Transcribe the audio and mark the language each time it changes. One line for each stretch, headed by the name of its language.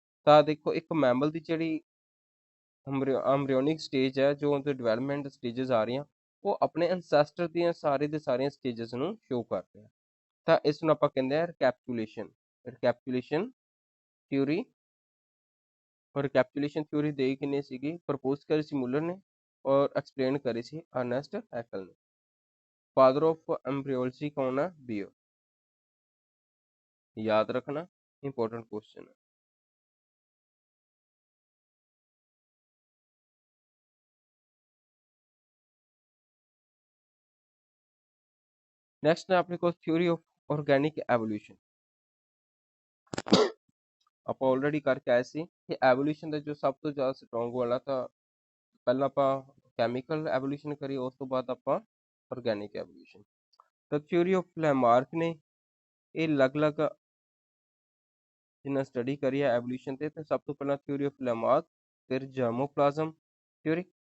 Punjabi: ਤਾਂ ਦੇਖੋ ਇੱਕ ਮੈਮਲ ਦੀ ਜਿਹੜੀ ਐਮਬ੍ਰਿਓਨਿਕ ਸਟੇਜ ਹੈ, ਜੋ ਉਹਦੇ ਡਿਵੈਲਪਮੈਂਟ ਸਟੇਜਸ ਆ ਰਹੀਆਂ, ਉਹ ਆਪਣੇ ਐਂਸੈਸਟਰ ਦੀਆਂ ਸਾਰੇ ਦੇ ਸਾਰੀਆਂ ਸਟੇਜਸ ਨੂੰ ਸ਼ੋ ਕਰਦੇ ਆ। ਤਾਂ ਇਸ ਨੂੰ ਆਪਾਂ ਕਹਿੰਦੇ ਆ ਰਿਕੈਪੀਚੁਲੇਸ਼ਨ। ਰਿਕੈਪੀਚੁਲੇਸ਼ਨ ਥਿਊਰੀ। ਔਰ ਰਿਕੈਪੀਚੁਲੇਸ਼ਨ ਥਿਊਰੀ ਦੇ ਕਿੰਨੇ ਸੀਗੀ? ਪ੍ਰਪੋਜ਼ ਕਰੀ ਸੀ ਮੁਲਰ ਨੇ ਔਰ ਐਕਸਪਲੇਨ ਕਰੀ ਸੀ ਅਰਨੈਸਟ ਹੈਕਲ ਨੇ। ਫਾਦਰ ਆਫ ਐਮਬ੍ਰਿਓਲੋਜੀ ਕੌਣ ਹੈ? ਬੀਅਰ।
Hindi: याद रखना, इंपॉर्टेंट क्वेश्चन है। नेक्स्ट है अपने को थ्योरी ऑफ ऑर्गेनिक एवोल्यूशन।
Punjabi: ਆਪਾਂ ਆਲਰੇਡੀ ਕਰਕੇ ਆਏ ਸੀ ਕਿ ਐਵੋਲੂਸ਼ਨ ਦਾ ਜੋ ਸਭ ਤੋਂ ਜ਼ਿਆਦਾ ਸਟਰੋਂਗ ਵਾਲਾ ਤਾਂ ਪਹਿਲਾਂ ਆਪਾਂ ਕੈਮੀਕਲ ਐਵੋਲੂਸ਼ਨ ਕਰੀ, ਉਸ ਤੋਂ ਬਾਅਦ ਆਪਾਂ ਆਰਗੈਨਿਕ ਐਵੋਲੂਸ਼ਨ। ਤਾਂ ਥਿਊਰੀ ਆਫ ਲੈਮਾਰਕ ਨੇ ਇਹ ਅਲੱਗ-ਅਲੱਗ ਜਿੰਨਾ ਸਟੱਡੀ ਕਰੀ ਹੈ ਐਵੋਲੂਸ਼ਨ ਤੇ ਸਭ ਤੋਂ ਪਹਿਲਾਂ ਥਿਊਰੀ ਆਫ ਲੈਮਾਰਕ, ਫਿਰ ਜਰਮੋਪਲਾਜ਼ਮ ਥਿਊਰੀ।